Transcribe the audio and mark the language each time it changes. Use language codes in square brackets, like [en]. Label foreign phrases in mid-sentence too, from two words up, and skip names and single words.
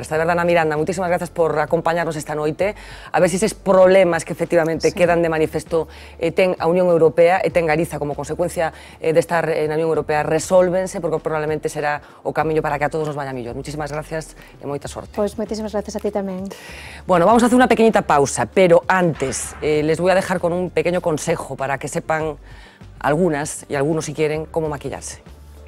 [gl] De verdade, Ana Miranda, moitísimas grazas por acompañarnos esta noite, a ver se eses problemas que efectivamente quedan de manifesto ten a Unión Europea e ten Galiza como consecuencia de estar na Unión Europea resólvense, porque probablemente será o camiño para que a todos nos vaya mellor. Moitísimas gracias e moita sorte. Pois moitísimas gracias a ti tamén. [es] Bueno, vamos a hacer unha pequeñita pausa, pero antes, les voy a dejar con un pequeño consejo para que sepan algunas y algunos si quieren cómo maquillarse.